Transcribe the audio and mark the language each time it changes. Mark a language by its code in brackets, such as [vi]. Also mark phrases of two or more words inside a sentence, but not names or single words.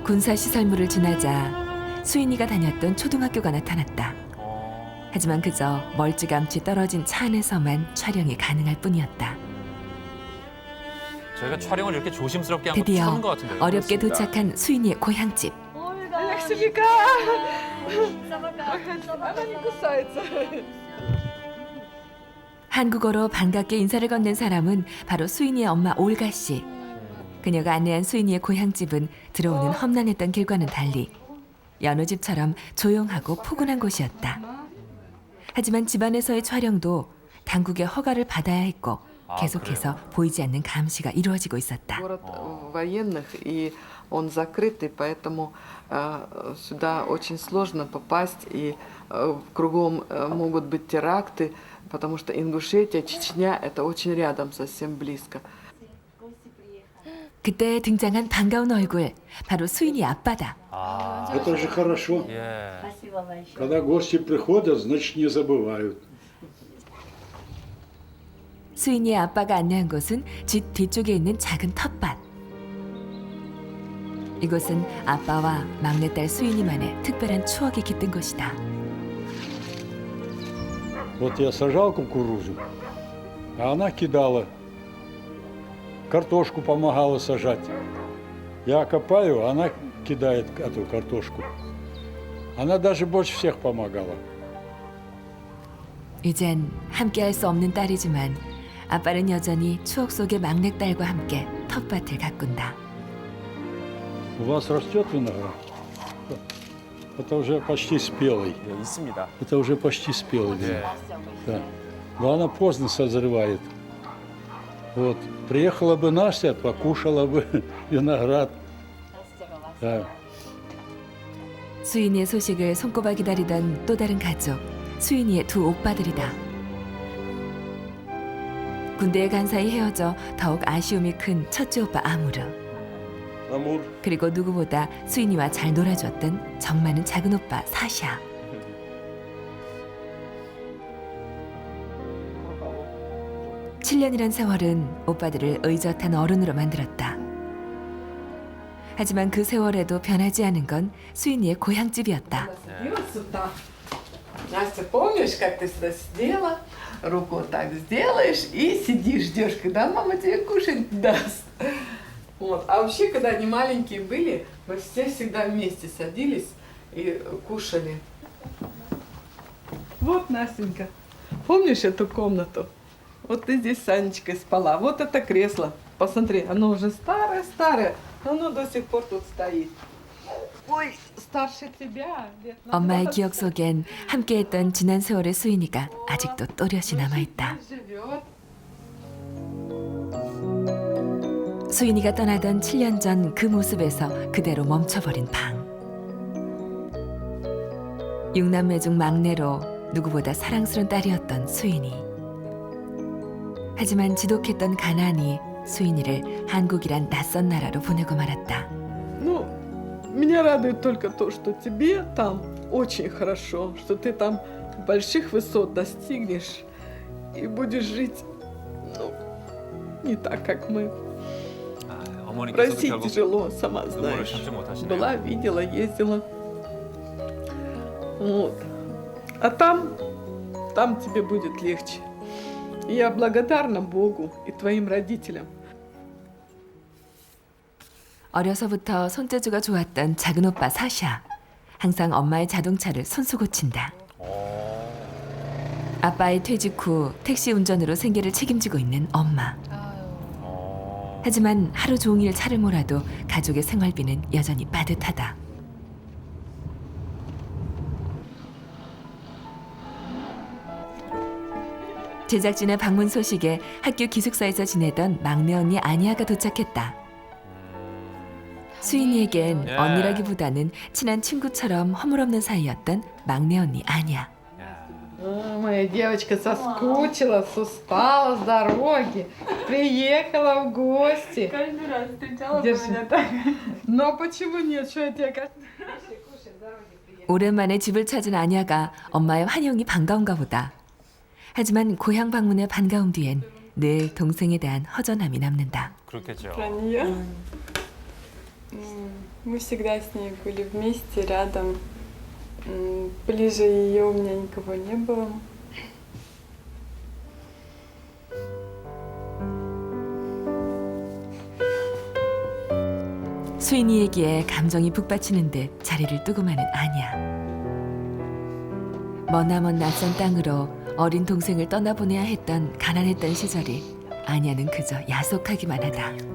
[ko] 군사 시설물을 지나자 수인이가 다녔던 초등학교가 나타났다. 하지만 그저 멀찌감치 떨어진 차 안에서만 촬영이 가능할 뿐이었다. 저희가 촬영을 이렇게 조심스럽게 한 건 드디어 처음 것 같은데요. 어렵게 도착한 수인이의 고향집. [ru] Алексеевка! Она не кусается. [ko] 한국어로 반갑게 인사를 건넨 사람은 바로 수인이의 엄마 올가 씨. 그녀가 안내한 수인이의 고향집은 들어오는 험난했던 길과는 달리 여느 집처럼 조용하고 포근한 곳이었다. 하지만 집안에서의 촬영도 당국의 허가를 받아야 했고 계속해서 보이지 않는 감시가 이루어지고 있었다. [ru] Город военных, и он закрытый, поэтому сюда очень сложно попасть, и кругом могут быть теракты, потому что Ингушетия, Чечня — это очень рядом, совсем близко. [ko] 그때 등장한 반가운 얼굴, 바로 수인이 아빠다. [ru] Это же хорошо. Когда гости приходят, значит не забывают. [ko] 수인이의 아빠가 안내한 곳은 집 뒤쪽에 있는 작은 텃밭. 이곳은 아빠와 막내딸 수인이만의 특별한 추억이 깃든 곳이다. [ru] Вот я сажал кукурузу, а она кидала. Картошку помогала сажать. Я копаю, она кидает эту картошку. Она даже больше всех помогала. [ko] 이젠 함께할 수 없는 딸이지만 아빠는 여전히 추억 속의 막내딸과 함께 텃밭을 가꾼다. [ru] У вас растет виноград? Это уже почти спелый. [ko] 있습니다. [ru] Это уже почти спелый. Да. Но она поздно созревает. Вот. Приехала бы Настя, покушала бы виноград. Да. [ko] 수인이의 소식을 손꼽아 기다리던 또 다른 가족, 수인이의 두 오빠들이다. 군대에 간 사이 헤어져 더욱 아쉬움이 큰 첫째 오빠 아무르. 그리고 누구보다 수인이와 잘 놀아줬던 정 많은 작은 오빠 사샤. (7년이란) 세월은 오빠들을 의젓한 어른으로 만들었다. 하지만 그 세월에도 변하지 않은 건 수인이의 고향집이었다. [ru] Настя, помнишь, как ты сюда сидела, руку вот так сделаешь и сидишь, ждешь, когда мама тебе кушать даст. Вот. А вообще, когда они маленькие были, мы все всегда вместе садились и кушали. Вот, Настенька, помнишь эту комнату? Вот ты здесь с Анечкой спала. Вот это кресло. Посмотри, оно уже старое-старое, но оно до сих пор тут стоит. Ой, старше тебя. [ko] 엄마의 기억 속엔 함께했던 지난 세월의 수인이가 아직도 또렷이 남아있다. 수인이가 떠나던 7년 전 그 모습에서 그대로 멈춰버린 방. 6남매 중 막내로 누구보다 사랑스러운 딸이었던 수인이. 하지만 지독했던 가난이 수인이를 한국이란 낯선 나라로 보내고 말았다. [ru] Ну, меня радует только то, что тебе там очень хорошо, что ты там больших высот достигнешь и будешь жить, ну, не так, как мы. В России тяжело, сама знаешь. Была, видела, ездила. Вот. А там тебе будет легче. И я благодарна Богу и твоим родителям. [ko] 어려서부터 손재주가 좋았던 작은 오빠 사샤. 항상 엄마의 자동차를 손수 고친다. 아빠의 퇴직 후 택시 운전으로 생계를 책임지고 있는 엄마. 하지만 하루 종일 차를 몰아도 가족의 생활비는 여전히 빠듯하다. 제작진의 방문 소식에 학교 기숙사에서 지내던 막내 언니 아니아가 도착했다. 수인이에겐 예. 언니라기보다는 친한 친구처럼 허물없는 사이였던 막내 언니 아니아. [ru] Моя девочка соскучилась, устала с дороги, приехала в гости. Каждый раз встречала Держи. меня так. Но почему нет? Что я тебе каждый [ko] 오랜만에 집을 찾은 아냐가 엄마의 환영이 반가운가 보다. 하지만 고향 방문의 반가움 뒤엔 늘 동생에 대한 허전함이 남는다. 그렇겠죠. [ru] Про нее. Мы всегда с ней были вместе, рядом. Ближе ее у меня никого не было. [ko] 수인이 얘기에 감정이 북받치는 듯 자리를 뜨고 마는 아냐. 머나먼 낯선 땅으로 어린 동생을 떠나보내야 했던 가난했던 시절이 아냐는 그저 야속하기만 하다.